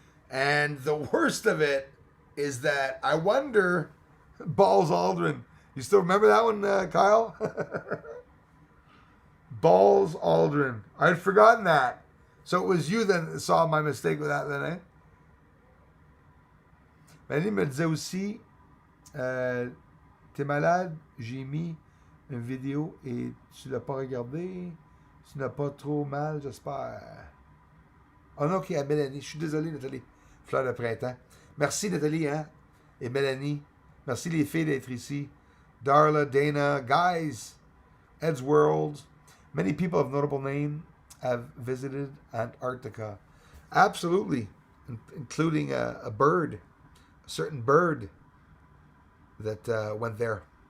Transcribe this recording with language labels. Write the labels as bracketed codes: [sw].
[en] And the worst of it is that I wonder, Balls Aldrin. You still remember that one, Kyle? Balls Aldrin. I'd forgotten that. So it was you that saw my mistake with that then, eh? [fr] Manny me disait aussi, t'es malade, j'ai mis une vidéo et tu l'as pas regardé. Tu n'as pas trop mal, j'espère. Oh non, ok, à Mélanie. Je suis désolé, Nathalie. Fleur de printemps. Merci, Nathalie, hein? Et Mélanie. Merci, les filles, d'être ici. [en] Darla, Dana, guys, Ed's World. Many people of notable name have visited Antarctica. Absolutely. Including a bird. A certain bird that went there.